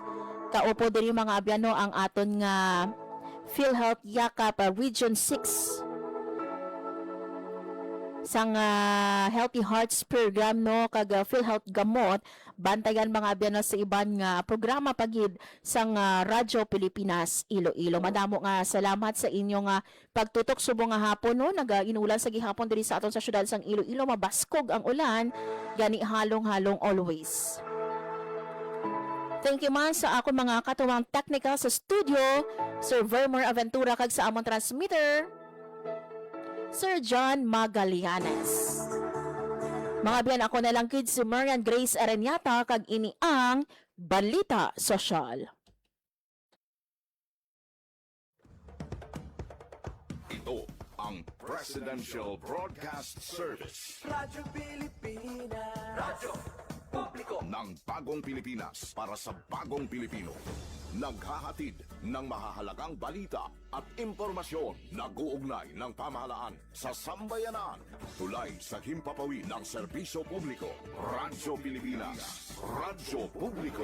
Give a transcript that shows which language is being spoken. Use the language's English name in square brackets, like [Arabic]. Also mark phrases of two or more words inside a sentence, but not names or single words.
[Hiligaynon] Kaupo diri mga abyan, no, ang aton nga PhilHealth Yakap Region 6 sang Healthy Hearts program, no, kag PhilHealth Gamot. Bantayan mga abyan, no, sa iban nga programa pagid sang Radyo Pilipinas Iloilo. Madamo nga salamat sa inyong pagtutok subong nga hapon, no, nag-inulan sa gihapon diri sa aton sa syudad sang Iloilo. Mabaskog ang ulan, gani halong-halong always. [English] Thank you [Hiligaynon] man sa akong mga katuwang technical sa studio, Sir Vermer Aventura, kag sa among transmitter, Sir John Magallanes. Mga biyan, ako na lang kid si Marian Grace Aranyata, kag ini ang Balita Sosyal. [Filipino] Ito ang Presidential Broadcast Service. Radyo Pilipinas. Radyo Publiko ng bagong Pilipinas para sa bagong Pilipino. Naghahatid ng mahahalagang balita at impormasyon na guugnay ng pamahalaan sa sambayanan. Tulay sa himpapawid ng serbisyo publiko. Radyo Pilipinas. Radyo Publiko.